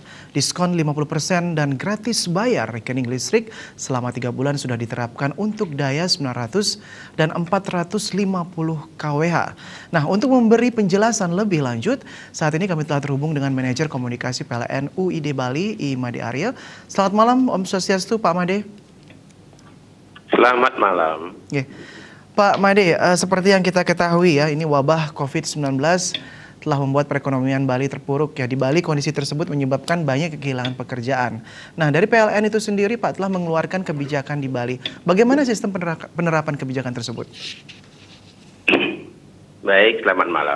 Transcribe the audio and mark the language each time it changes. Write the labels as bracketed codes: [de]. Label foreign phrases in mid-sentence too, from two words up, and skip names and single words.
[id] Diskon 50% dan gratis bayar rekening listrik selama 3 bulan sudah diterapkan untuk daya 900 dan 450 kWh. Nah, untuk memberi penjelasan lebih lanjut, saat ini kami telah terhubung dengan manajer komunikasi PLN UID Bali, I Made Arya. Selamat malam, [ban] Om Swastiastu, [id] Pak Made. Selamat malam. Pak Made, seperti yang kita ketahui ya, ini wabah COVID-19 telah membuat perekonomian Bali terpuruk ya. Di Bali kondisi tersebut menyebabkan banyak kehilangan pekerjaan. Nah, dari PLN itu sendiri Pak telah mengeluarkan kebijakan di Bali. Bagaimana sistem penerapan kebijakan tersebut? Baik, selamat malam.